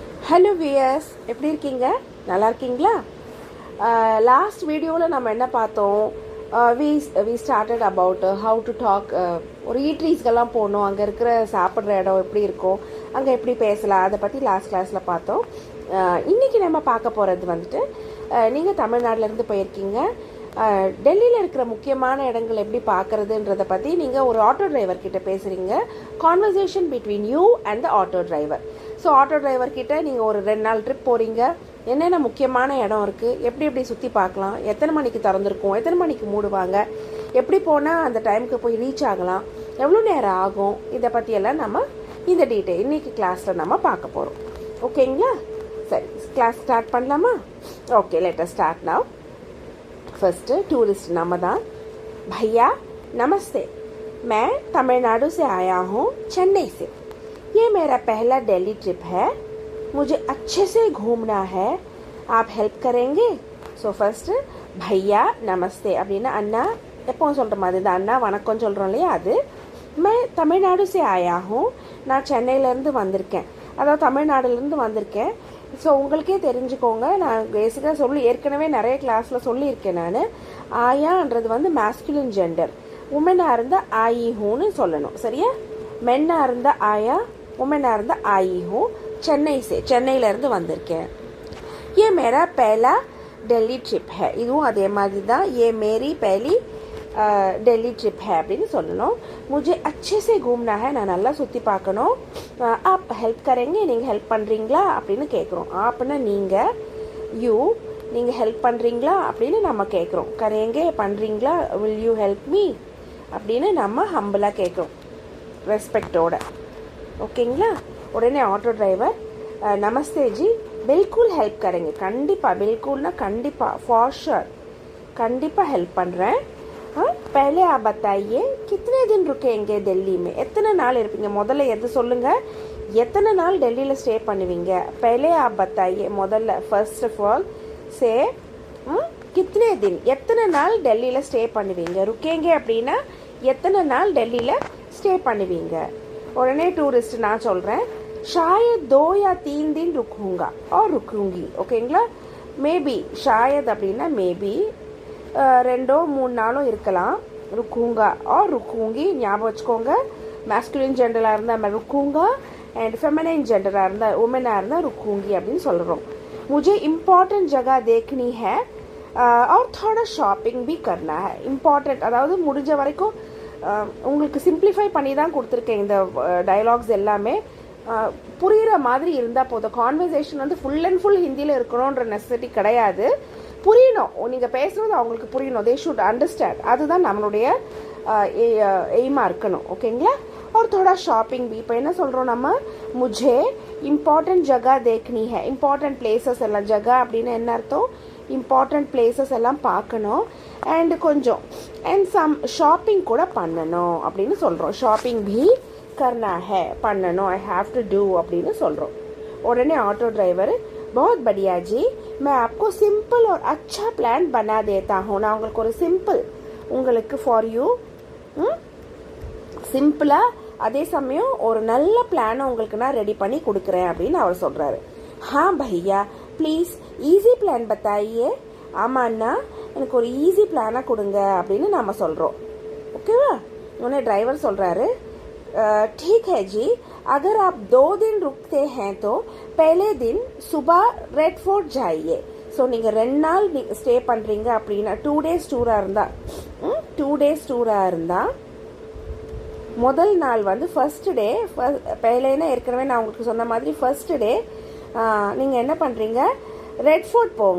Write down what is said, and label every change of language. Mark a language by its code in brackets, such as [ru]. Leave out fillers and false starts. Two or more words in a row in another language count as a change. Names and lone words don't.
[ta] ஹலோ வியர்ஸ், எப்படி இருக்கீங்க? நல்லா இருக்கீங்களா? [en] last video [ta] நம்ம என்ன பார்த்தோம்? [en] We started about how to talk. [ta] ஒரு ஈட்ரீஸ்க்கெல்லாம் போகணும், அங்கே இருக்கிற சாப்பிட்ற இடம் எப்படி இருக்கும், அங்கே எப்படி பேசலாம், அதை பற்றி [en] last class [ta] பார்த்தோம். இன்றைக்கி நம்ம பார்க்க போகிறது வந்துட்டு, நீங்கள் தமிழ்நாட்டிலேருந்து போயிருக்கீங்க, டெல்லியில் இருக்கிற முக்கியமான இடங்கள் எப்படி பார்க்குறதுன்றதை பற்றி நீங்கள் ஒரு [en] auto driver [ta] கிட்ட பேசுகிறீங்க. [en] Conversation between you and the auto driver. [ta] ஸோ [en] auto driver [ta] நீங்கள் ஒரு 2 நாள் ட்ரிப் போகிறீங்க, என்னென்ன முக்கியமான இடம் இருக்குது, எப்படி எப்படி சுற்றி பார்க்கலாம், எத்தனை மணிக்கு திறந்துருக்கும், எத்தனை மணிக்கு மூடுவாங்க, எப்படி போனால் அந்த டைமுக்கு போய் ரீச் ஆகலாம், எவ்வளோ நேரம் ஆகும், இதை பற்றியெல்லாம் நம்ம இந்த டீட்டெயில் இன்றைக்கி கிளாஸில் நம்ம பார்க்க போகிறோம். ஓகேங்களா? சரி, [en] class start [ta] பண்ணலாமா? [en] OK, let us start now. first tourist [hi] नमदा भैया नमस्ते, मैं तमिलनाडु से आया हूँ, चेन्नई से. ये मेरा पहला दिल्ली ट्रिप है, मुझे अच्छे से घूमना है, आप हेल्प करेंगे? [en] so first [hi] भैया नमस्ते [ta] அப்படின்னா அண்ணா எப்போ சொல்கிற மாதிரி தான், அண்ணா வணக்கம் சொல்கிறோம் இல்லையா, அது. [hi] मैं तमिलनाडु से आया हूँ, [ta] நான் சென்னையிலேருந்து வந்திருக்கேன், அதாவது தமிழ்நாடுலேருந்து வந்திருக்கேன். ஸோ உங்களுக்கே தெரிஞ்சுக்கோங்க, நான் பேசிக்காக ஏற்கனவே நிறைய கிளாஸில் சொல்லியிருக்கேன். நான் ஆயான்றது வந்து [en] masculine gender, [ta] உமனாக இருந்தால் [hi] आई हूँ [ta] சொல்லணும், சரியா? மென்னாக இருந்தால் ஆயா, உமனாக இருந்தால் [hi] आई हूँ. [ta] சென்னையிலேருந்து வந்திருக்கேன். [hi] ये मेरा पहला दिल्ली ट्रिप है, [ta] இதுவும் அதே மாதிரி தான், [hi] ये मेरी पहली दिल्ली ट्रिप है [ta] அப்படின்னு சொல்லணும். [hi] मुझे अच्छे से घूमना है, [ta] நான் நல்லா சுற்றி பார்க்கணும். [hi] आप हेल्प करेंगे, [ta] நீங்கள் ஹெல்ப் பண்ணுறீங்களா அப்படின்னு கேட்குறோம். ஆப்னா நீங்கள், யூ நீங்கள் ஹெல்ப் பண்ணுறீங்களா அப்படின்னு நம்ம கேட்குறோம். கரேங்க பண்ணுறீங்களா, [en] will you help me [ta] அப்படின்னு நம்ம ஹம்பிளாக கேட்குறோம், ரெஸ்பெக்டோட. ஓகேங்களா? உடனே ஆட்டோ டிரைவர் [hi] नमस्ते जी, बिलकुल हेल्प करेंगे, [ta] கண்டிப்பாக, பில்குல்னா கண்டிப்பாக, [en] for sure, [ta] கண்டிப்பாக ஹெல்ப் பண்ணுறேன். [hi] पहले आप बताइए कितने दिन रुकेंगे दिल्ली में, [ta] எத்தனை நாள் இருப்பீங்க, முதல்ல எது சொல்லுங்க, எத்தனை நாள் டெல்லியில் ஸ்டே பண்ணுவீங்க. [hi] पहले आप बताइए, [ta] முதல்ல [en] first of all [hi] से कितने दिन, [ta] எத்தனை நாள் டெல்லியில் ஸ்டே பண்ணுவீங்க. ருக்கேங்க அப்படின்னா எத்தனை நாள் டெல்லியில் ஸ்டே பண்ணுவீங்க. உடனே டூரிஸ்ட் நான் சொல்கிறேன், [hi] शायद 2 या 3 दिन रुकूंगा और रुकूंगी. [ta] ஓகேங்களா? மேபி, ஷாயத் அப்படின்னா மேபி, 2-3 நாளும் இருக்கலாம். [hi] रुकूंगा और रुकूंगी [ta] ஞாபகம் வச்சுக்கோங்க. [en] masculine gender [ta] இருந்தால் ருக்குங்கா, அண்ட் [en] feminine gender [ta] இருந்தால், உமனாக இருந்தால் ருக்குங்கி அப்படின்னு சொல்கிறோம். [hi] मुझे इम्पॉर्टेंट जगह देखनी है और थोड़ा ஷாப்பிங் भी करना है. [ta] இம்பார்ட்டண்ட் அதாவது முடிஞ்ச வரைக்கும் உங்களுக்கு சிம்பிளிஃபை பண்ணி தான் கொடுத்துருக்கேன். இந்த டயலாக்ஸ் எல்லாமே புரிகிற மாதிரி இருந்தால் போதும். கான்வர்சேஷன் வந்து [en] full and full [ta] ஹிந்தியில் இருக்கணுன்ற நெசசிட்டி கிடையாது. புரியணும், நீங்கள் பேசுகிறது அவங்களுக்கு புரியணும், [en] they should understand, [ta] அதுதான் நம்மளுடைய எய்மாக இருக்கணும். ஓகேங்களா? ஒரு [hi] थोड़ा शॉपिंग भी. [ta] இப்போ என்ன சொல்கிறோம் நம்ம, [hi] मुझे इम्पॉर्टेंट जगह देखनी है, [en] important places [ta] எல்லாம், ஜகா அப்படின்னு என்ன அர்த்தம், [en] important places [ta] எல்லாம் பார்க்கணும், அண்ட் கொஞ்சம் [en] and some shopping [ta] கூட பண்ணணும் அப்படின்னு சொல்கிறோம். [hi] शॉपिंग भी करना है, பண்ணணும், [en] I have to do அப்படின்னு சொல்கிறோம். [ta] உடனே ஆட்டோ டிரைவர், [hi] बहुत बढ़िया जी, मैं आपको सिंपल और अच्छा प्लान बना देता हूँ. [ta] நான் உங்களுக்கு ஒரு சிம்பிள், உங்களுக்கு [en] for you [ta] சிம்பிளாக, அதே சமயம் ஒரு நல்ல பிளானை உங்களுக்கு நான் ரெடி பண்ணி கொடுக்குறேன் அப்படின்னு அவர் சொல்கிறாரு. [hi] हाँ भैया [en] please easy plan [hi] பத்தாயியே. [ta] ஆமாண்ணா, எனக்கு ஒரு ஈஸி பிளானாக கொடுங்க அப்படின்னு நம்ம சொல்கிறோம். ஓகேவா? உடனே டிரைவர் சொல்கிறாரு, [hi] ठीक है जी, अगर आप 2 दिन रुकते हैं तो पहले दिन सुबह रेड फोर्ट जाइए. [ta] ஸோ நீங்கள் 2 நாள் ஸ்டே பண்ணுறீங்க அப்படின்னா, 2 days டூராக இருந்தால், 2 days டூராக இருந்தால், முதல் நாள் வந்து [en] first day, [ta] પહેலேன்னா ஏற்கனவே நான் உங்களுக்கு சொன்ன மாதிரி [en] first day [ta] நீங்கள் என்ன பண்ணுறீங்க, ரெட் ஃபோர்ட் போங்க.